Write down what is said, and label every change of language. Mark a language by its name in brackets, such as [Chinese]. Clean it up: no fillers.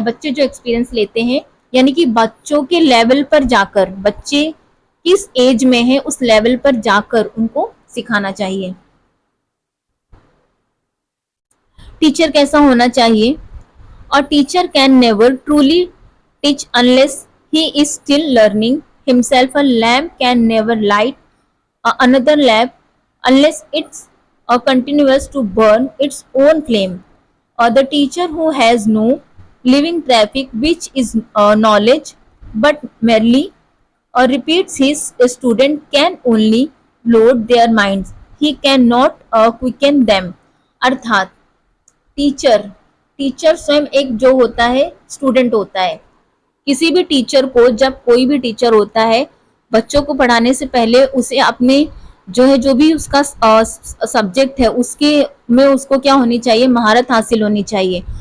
[Hindi] बच्चे जो एक्सपीरियंस लेते हैं, यानी कि बच्चों के लेवल पर जाकर, बच्चे किस एज में है उस लेवल पर जाकर उनको सिखाना चाहिए। टीचर कैसा होना चाहिए? और [English] Teacher can never truly teach unless he is still learning himself. A lamp can never light another lamp unless it's continuous to burn its own flame. The teacher who has no living traffic which is knowledge but merely repeats his student can only load their minds, he cannot quicken them. [Hindi] अर्थात teacher teacher स्वयं एक जो होता है student होता है। किसी भी टीचर को, जब कोई भी टीचर होता है, बच्चों को पढ़ाने से पहले उसे अपने जो है जो भी उसका सब्जेक्ट है उसके में उसको क्या होनी चाहिए, महारत हासिल होनी चाहिए।